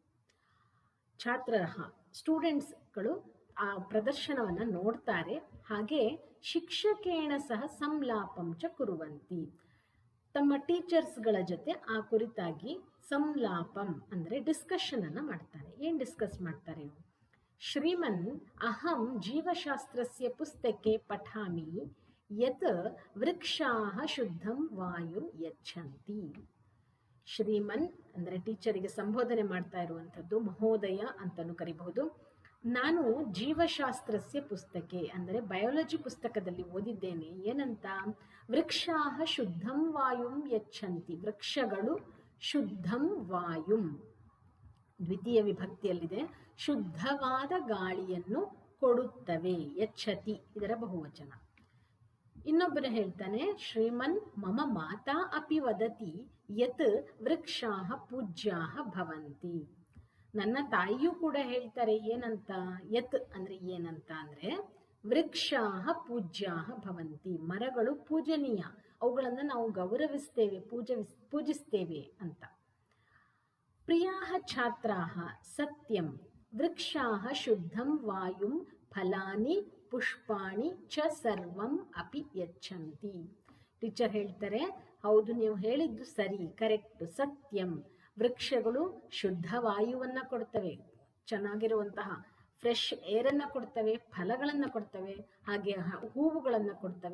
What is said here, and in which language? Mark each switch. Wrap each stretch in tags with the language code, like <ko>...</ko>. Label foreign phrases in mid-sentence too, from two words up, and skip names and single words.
<kn>ಸ್ಟೂಡೆಂಟ್ಸ್ಗಳು ಆ ಪ್ರದರ್ಶನವನ್ನು ನೋಡ್ತಾರೆ.</kn> <sa>ಹಾಗೆ ಶಿಕ್ಷಕೇಣ ಸಹ ಸಂಲಾಪಂ ಚ ಕುರುವಂತಿ.</sa> <kn>ತಮ್ಮ ಟೀಚರ್ಸ್ಗಳ ಜೊತೆ ಆ ಕುರಿತಾಗಿ ಸಂಲಾಪಂ ಅಂದರೆ ಡಿಸ್ಕಷನ್ ಅನ್ನು ಮಾಡ್ತಾರೆ. ಏನು ಡಿಸ್ಕಸ್ ಮಾಡ್ತಾರೆ?</kn> <sa>ಶ್ರೀಮನ್ ಅಹಂ ಜೀವಶಾಸ್ತ್ರಸ್ಯ ಪುಸ್ತಕೆ ಪಠಾಮಿ ಯತ್ ವೃಕ್ಷಾಹ ಶುದ್ಧಂ ವಾಯುಂ ಯಚ್ಛಂತಿ.</sa> <kn>ಶ್ರೀಮನ್ ಅಂದರೆ ಟೀಚರಿಗೆ ಸಂಬೋಧನೆ ಮಾಡ್ತಾ ಇರುವಂಥದ್ದು, ಮಹೋದಯ ಅಂತಲೂ ಕರಿಬಹುದು. ನಾನು</kn> <sa>ಜೀವಶಾಸ್ತ್ರಸ್ಯ ಪುಸ್ತಕೆ</sa> <kn>ಅಂದರೆ ಬಯಾಲಜಿ ಪುಸ್ತಕದಲ್ಲಿ ಓದಿದ್ದೇನೆ.</kn> <sa>ಏನಂತ? ವೃಕ್ಷಾಹ ಶುದ್ಧಂ ವಾಯುಂ ಯಚ್ಛಂತಿ.</sa> <kn>ವೃಕ್ಷಗಳು</kn> <sa>ಶುದ್ಧಂ ವಾಯುಂ,</sa> <kn>ದ್ವಿತೀಯ ವಿಭಕ್ತಿಯಲ್ಲಿದೆ, ಶುದ್ಧವಾದ ಗಾಳಿಯನ್ನು ಕೊಡುತ್ತವೆ.</kn> <sa>ಯಚ್ಛತಿ</sa> <kn>ಇದರ ಬಹುವಚನ. ಇನ್ನೊಬ್ಬರು ಹೇಳ್ತಾನೆ,</kn> <sa>ಶ್ರೀಮನ್ ಮಮ ಮಾತಾ ಅಪಿ ವದತಿ ಯತ್ ವೃಕ್ಷಾಹ ಪೂಜ್ಯಾಹ ಭವಂತಿ.</sa> <kn>ನನ್ನ ತಾಯಿಯೂ ಕೂಡ ಹೇಳ್ತಾರೆ. ಏನಂತ? ಯತ್ ಅಂದ್ರೆ ಏನಂತ ಅಂದ್ರೆ</kn> <sa>ವೃಕ್ಷಾಹ ಪೂಜ್ಯಾಹ ಭವಂತಿ.</sa> <kn>ಮರಗಳು ಪೂಜನೀಯ, ಅವುಗಳನ್ನು ನಾವು ಗೌರವಿಸ್ತೇವೆ, ಪೂಜಿಸ್ತೇವೆ ಅಂತ.</kn> <sa>ಪ್ರಿಯಾಹ ಛಾತ್ರಾಹ ಸತ್ಯಂ ವೃಕ್ಷಾಹ ಶುದ್ಧಂ ವಾಯುಂ ಫಲಾನಿ ಪುಷ್ಪಾಣಿ ಚ ಸರ್ವಂ ಅಪಿ ಯಚ್ಛಂತಿ.</sa> <kn>ಟೀಚರ್ ಹೇಳ್ತಾರೆ, ಹೌದು, ನೀವು ಹೇಳಿದ್ದು ಸರಿ, ಕರೆಕ್ಟ್, ಸತ್ಯಂ. ವೃಕ್ಷಗಳು ಶುದ್ಧ ವಾಯುವನ್ನು ಕೊಡ್ತವೆ, ಚೆನ್ನಾಗಿರುವಂತಹ</kn> <en>fresh airannu</en> <kn>ಕೊಡ್ತವೆ, ಫಲಗಳನ್ನು ಕೊಡ್ತವೆ, ಹಾಗೆ ಹೂವುಗಳನ್ನು ಕೊಡ್ತವೆ.</kn>